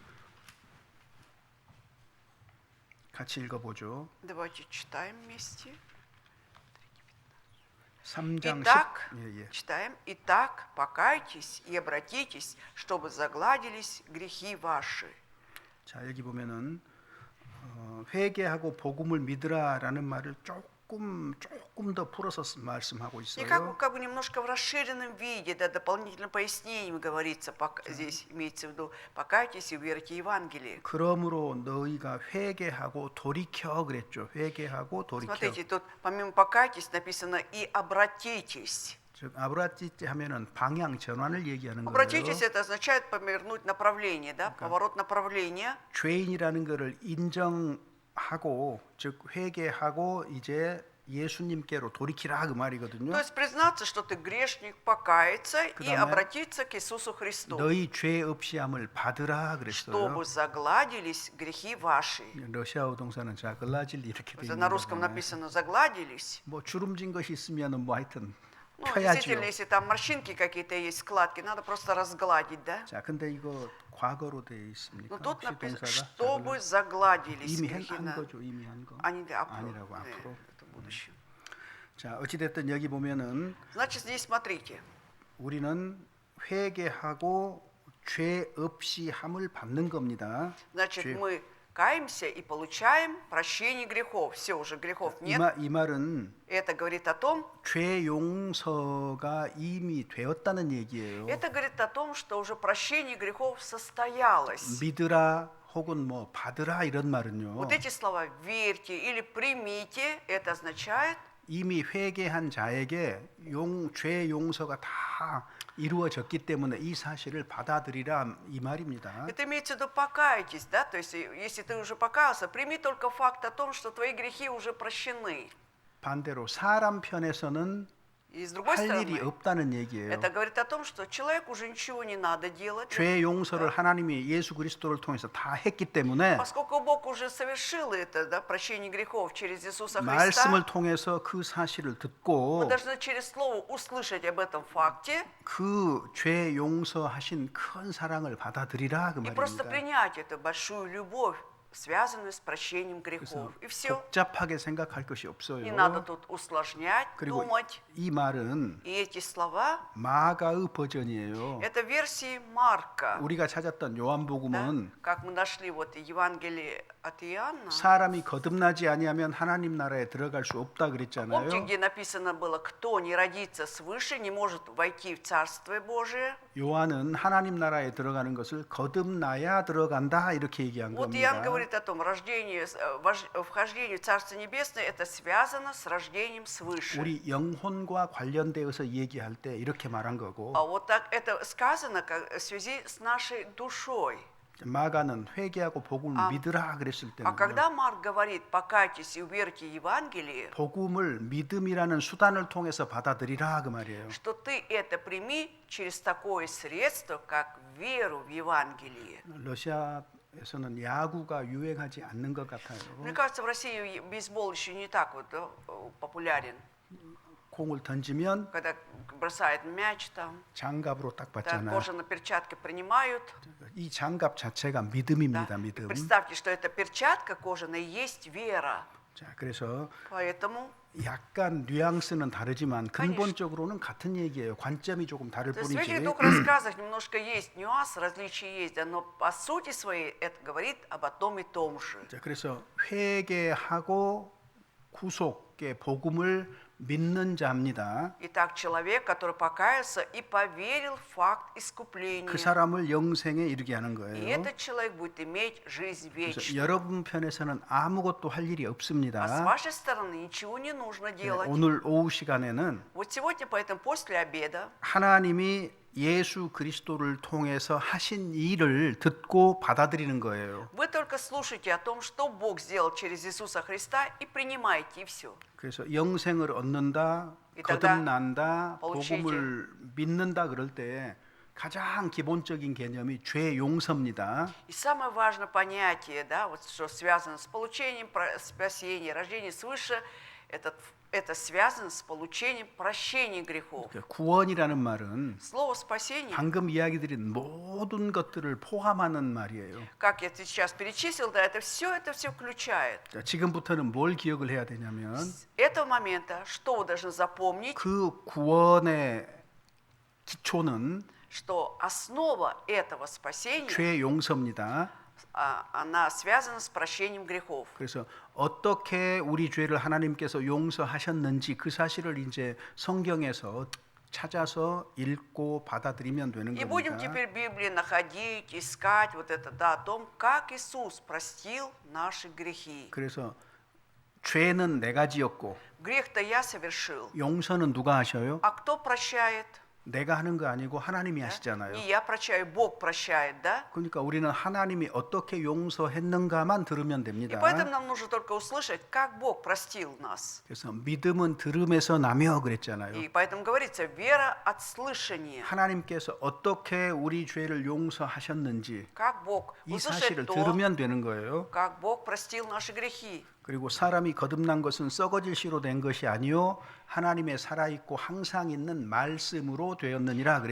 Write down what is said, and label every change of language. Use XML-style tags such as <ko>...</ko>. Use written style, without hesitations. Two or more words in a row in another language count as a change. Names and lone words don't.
<ko>같이 읽어보죠.</ko> <ru>Давайте читаем вместе.</ru> <ko>3장</ko> <ru>Итак,</ru> <ko>10. 예, 예.</ko> <ru>читаем. Итак, покайтесь и обратитесь, чтобы загладились грехи ваши.</ru> <ko>자, 여기 보면은 회개하고 복음을 믿으라라는 말을 조금 더 풀어서 말씀하고</ko> <ru>И</ru> <ko>있어요.</ko> <ru>как бы немножко в расширенном виде, да, дополнительным пояснением говорится, здесь имеется в виду, покайтесь и уверуйте Евангелие.</ru> <ko>그러므로 너희가 회개하고 돌이켜 그랬죠. 회개하고 돌이켜.</ko> <ru>Смотрите, тут помимо покайтесь написано и обратитесь.</ru> <ko>즉 아브라티티 하면은 방향 전환을 얘기하는 거예요.</ko> <ru>Обратитесь, это означает повернуть направление, да, поворот направления.</ru> <ko>죄인이라는 것을 인정하고 즉 회개하고 이제 예수님께로 돌이키라 그 말이거든요.</ko> <ru>То есть признаться, что ты грешник, покаяться и</ru> <ko>그다음에</ko> <ru>обратиться к Иисусу Христу,</ru> <ko>너희 죄 없이함을 받으라 그랬어요.</ko> <ru>чтобы загладились грехи ваши.</ru> <ko>러시아어 동사는 자글라질 이렇게 돼</ko> <ru>Это</ru> <ko>있는</ko> <ru>на русском</ru> <ko>거잖아요.</ko> <ru>написано загладились.</ru> <ko>뭐 주름진 것이 있으면은 뭐 하여튼</ko> <ru>Ну,</ru> <ko>펴야지요.</ko> <ru>действительно, если там морщинки какие-то есть, складки, надо просто разгладить, да?</ru> <ko>자, 근데 이거 과거로 돼 있습니까?</ko> <ru>Но тут</ru> <ko>혹시</ko> <ru>написано,</ru> <ko>동사가</ko> <ru>чтобы загладились</ru> <ko>이미</ko> <ru>грехи.</ru> <ko>한 거죠, 이미 한 거.</ko> <ru>Они</ru> <ko>아니라고 네, 앞으로.</ko> <ru>это будущее.</ru> <ko>자, 어찌 됐든 여기 보면은</ko> <ru>Значит, здесь смотрите.</ru> <ko>우리는 회개하고 죄 없이 함을 받는 겁니다.</ko> <ru>Значит,</ru> <ko>죄-</ko> <ru>мы каемся и получаем прощение грехов. Все, уже грехов нет.</ru> <ko>이 말은</ko> <ru>Это говорит о том,</ru> <ko>죄 용서가 이미 되었다는 얘기예요.</ko> <ru>это говорит о том, что уже прощение грехов состоялось.</ru> <ko>믿으라 혹은 뭐 받으라 이런 말은요.</ko> <ru>Вот эти слова «верьте» или «примите» это означает,</ru> <ko>이미 회개한 자에게 죄 용서가 다 이루어졌기 때문에 이 사실을 받아들이라 이 말입니다.</ko> <ru>это имеется в виду «покайтесь», да? То есть, если ты уже покаялся, прими только факт о том, что твои грехи уже прощены.</ru> <ko>반대로 사람 편에서는</ko> <ru>И с другой</ru> <ko>할 일이</ko> <ru>стороны,</ru> <ko>없다는 얘기예요.</ko> <ru>это говорит о том, что человеку уже ничего не надо делать.</ru> <ko>죄 용서를 하나님이 예수 그리스도를 통해서 다 했기 때문에</ko> <ru>Поскольку Бог уже совершил это, да, прощение грехов через Иисуса Христа,</ru> <ko>말씀을 통해서 그 사실을</ko> <ru>мы</ru> <ko>듣고</ko> <ru>должны через Слово услышать об этом факте</ru> <ko>그 죄 용서하신 큰 사랑을 받아들이라 그</ko> <ru>и просто</ru> <ko>말입니다.</ko> <ru>принять эту большую любовь, связанную с прощением грехов. И все.</ru> <ko>복잡하게 생각할 것이 없어요.</ko> <ru>Не надо тут усложнять,</ru> <ko>그리고</ko> <ru>думать.</ru> <ko>이 말은</ko> <ru>И эти слова</ru> <ko>마가의 버전이에요. –</ko> <ru>это версии Марка.</ru> <ko>우리가 찾았던</ko> <ru>Да?</ru> <ko>요한복음은</ko> <ru>Как мы нашли вот Евангелие от Иоанна.</ru> <ko>사람이 거듭나지 아니하면 하나님 나라에 들어갈 수 없다</ko> <ru>Помните,</ru> <ko>그랬잖아요.</ko> <ru>где написано было, кто не родится свыше, не может войти в Царствие Божие?</ru> <ko>요한은 하나님 나라에 들어가는 것을 거듭나야 들어간다 이렇게 얘기한</ko> <ru>Вот Иоанн</ru> <ko>겁니다.</ko> <ru>говорит о том, вхождение в Царство Небесное – это связано с рождением свыше.</ru> <ko>우리 영혼과 관련되어서 얘기할 때 이렇게 말한 거고</ko> <ru>А вот так это сказано в связи с нашей душой.</ru> <ko>마가는 회개하고 복음을 믿으라 그랬을</ko> <ru>А</ru> <ko>때는</ko> <ru>когда Марк говорит «покайтесь и уверуйте Евангелие»,</ru> <ko>복음을 믿음이라는 수단을 통해서 받아들이라 그 말이에요.</ko> <ru>что ты это прими через такое средство, как веру в Евангелие.</ru> <ko>러시아에서는 야구가 유행하지 않는 것 같아요.</ko> <ru>Мне кажется, в России бейсбол еще не так вот популярен.</ru> <ko>공을 던지면</ko> <ru>Когда бросает мяч там,</ru> <ko>장갑으로 딱</ko> <ru>да,</ru> <ko>받잖아요.</ko> <ru>кожаные перчатки принимают.</ru> <ko>이 장갑 자체가</ko> <ru>Да.</ru> <ko>믿음입니다.</ko> <ru>И</ru> <ko>믿음.</ko> <ru>представьте, что эта перчатка кожаная есть вера.</ru> <ko>자, 그래서</ko> <ru>Поэтому</ru> <ko>약간 뉘앙스는 다르지만</ko> <ru>Конечно.</ru> <ko>근본적으로는 같은 얘기예요. 관점이 조금 다를</ko> <ru>то есть в</ru> <ko>뿐이지.</ko> <ru>этих двух рассказах немножко есть нюанс, различия есть, да, но по сути своей это говорит об одном и том же.</ru> <ko>자, 그래서 회개하고 구속의 복음을 믿는 자입니다.</ko> <ru>Итак, человек, который покаялся и поверил в факт искупления.</ru> <ko>그 사람을 영생에 이르게 하는</ko> <ru>И</ru> <ko>거예요.</ko> <ru>этот человек будет иметь жизнь</ru> <ko>그래서</ko> <ru>вечную.</ru> <ko>여러분 편에서는 아무것도 할 일이</ko> <ru>А с</ru> <ko>없습니다.</ko> <ru>вашей стороны ничего не нужно</ru> <ko>네,</ko> <ru>делать.</ru> <ko>오늘 오후 시간에는</ko> <ru>Вот сегодня, поэтому после обеда,</ru> <ko>하나님이 예수 그리스도를 통해서 하신 일을 듣고 받아들이는 거예요.</ko> <ru>вы только слушайте о том, что Бог сделал через Иисуса Христа, и принимайте, и все.</ru> <ko>그래서 영생을 얻는다, 거듭난다, 복음을 믿는다 그럴 때 가장 기본적인 개념이 죄 용서입니다.</ko> <ru>И самое важное понятие, да, вот что связано с получением спасения, рождения свыше, это связано с получением прощения грехов.</ru> <ko>구원이라는 말은</ko> <ru>Слово спасение,</ru> <ko>방금 이야기 드린 모든 것들을 포함하는 말이에요.</ko> <ru>как я сейчас перечислил, да, это все включает.</ru> <ko>자, 지금부터는 뭘 기억을 해야 되냐면</ko> <ru>С этого момента, что вы должны запомнить,</ru> <ko>그 구원의 기초는</ko> <ru>что основа этого спасения,</ru> <ko>죄 용서입니다.</ko> <ru>она связана с прощением грехов.</ru> <ko>그래서 어떻게 우리 죄를 하나님께서 용서하셨는지 그 사실을 이제 성경에서 찾아서 읽고 받아들이면 되는</ko> <ru>И будем</ru> <ko>겁니다.</ko> <ru>теперь в Библии находить, искать вот это, да, о том, как Иисус простил наши грехи.</ru> <ko>그래서 죄는 내가 지었고</ko> <ru>Грех-то я совершил.</ru> <ko>용서는 누가 하셔요?</ko> <ru>А кто прощает?</ru> <ko>내가 하는 거 아니고 하나님이 하시잖아요.</ko> <ru>Не я прощаю, Бог прощает, да?</ru> <ko>그러니까 우리는 하나님이 어떻게 용서했는가만 들으면</ko> <ru>И</ru> <ko>됩니다.</ko> <ru>поэтому нам нужно только услышать, как Бог простил нас.</ru> <ko>그래서 믿음은 들음에서 나며 그랬잖아요.</ko> <ru>И поэтому говорится, вера от слышания.</ru> <ko>하나님께서 어떻게 우리 죄를 용서하셨는지</ko> <ru>Как Бог</ru> <ko>이</ko> <ru>услышать</ru> <ko>사실을</ko> <ru>то,</ru> <ko>들으면 되는 거예요.</ko> <ru>как Бог простил наши грехи.</ru> <ko>그리고 사람이 거듭난 것은 썩어질 씨로 된 것이 아니요 하나님의 살아있고 항상 있는 말씀으로 되었느니라</ko> <ru>И</ru>